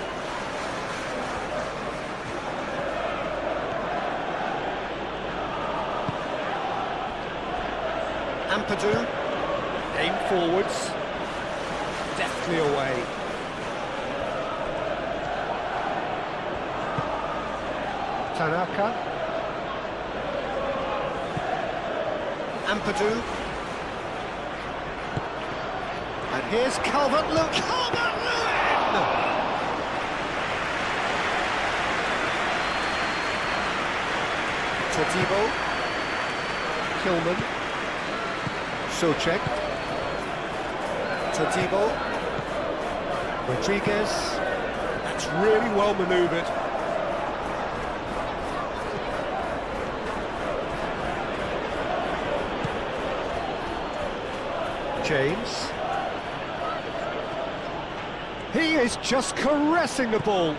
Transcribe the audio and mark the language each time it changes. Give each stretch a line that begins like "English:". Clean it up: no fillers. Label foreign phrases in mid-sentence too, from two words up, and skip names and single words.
English: Ampadu, aim forwards, deftly away. Tanaka. Ampadu. And here's Calvert-Lewin. Calvert-Lewin! Todibo. Kilman. Souček. Todibo. Rodriguez. That's really well manoeuvred. James. He is just caressing the ball.